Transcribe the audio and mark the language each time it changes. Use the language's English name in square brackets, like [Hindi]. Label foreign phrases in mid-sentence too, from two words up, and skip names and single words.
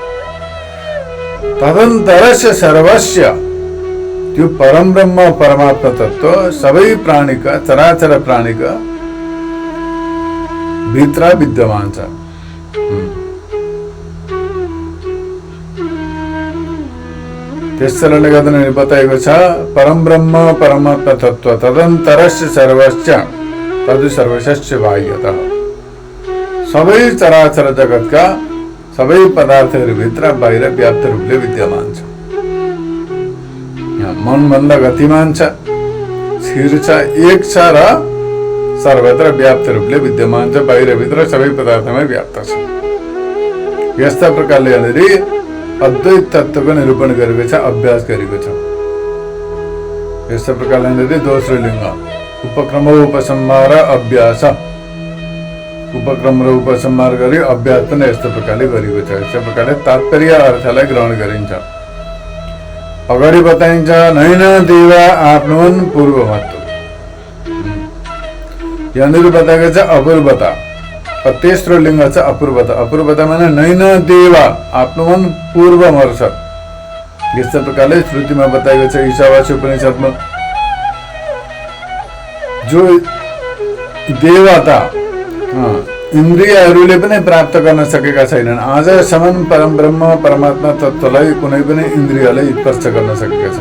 [Sanskrit] तदन्तरस्य सर्वस्य, [Nepali] त्यो परम ब्रह्म परमात्मा तत्व सबै प्राणीका चराचर प्राणीका भित्र विद्यमान छ। त्यस कारणले गर्दा बताएको छ परम ब्रह्म परमात्मा तत्व [Sanskrit] तदन्तरस्य सर्वस्य तद् सर्वस्य बाह्यतः, [Nepali] सबै चराचर जगतका सबै पदार्थहरूभित्र बाहिर व्याप्त रूपले विद्यमान छ। मन भन्दा गतिमान छ, स्थिर छ, एक छ र सर्वत्र व्याप्त रूपले विद्यमान छ, बाहिरभित्र सबै पदार्थमा व्याप्त छ। यस्ता प्रकारले यहाँनिर अद्वैत तत्वको निरूपण गरेको छ, अभ्यास गरेको छ। यस्तो प्रकारले दोस्रो लिङ्ग उपक्रम उपसंहार अभ्यास, उपक्रम र उपसंहार गरी अभ्यास पनि यस्तो प्रकारले गरेको छ। यस्तो प्रकारले तात्पर्य अर्थलाई ग्रहण गरिन्छ। अगाडि बताइन्छ [Sanskrit] नैन देवा आफ्नुन पूर्वमत्व। [Nepali] यहाँनिर बताएको छ अपूर्वता। तेस्रो लिङ्ग छ अपूर्वता। अपूर्वता माने [Sanskrit] नैन देवा आफ्नुन पूर्वमर्षत। [Nepali] यस्तै प्रकारले श्रुतिमा बताएको छ ईशावास्य उपनिषदमा जो देवता इन्द्रियहरूले पनि प्राप्त गर्न सकेका छैनन्। आजसम्म परम ब्रह्म परमात्मा तत्त्वलाई कुनै पनि इन्द्रियले स्पर्श गर्न सकेका छैन।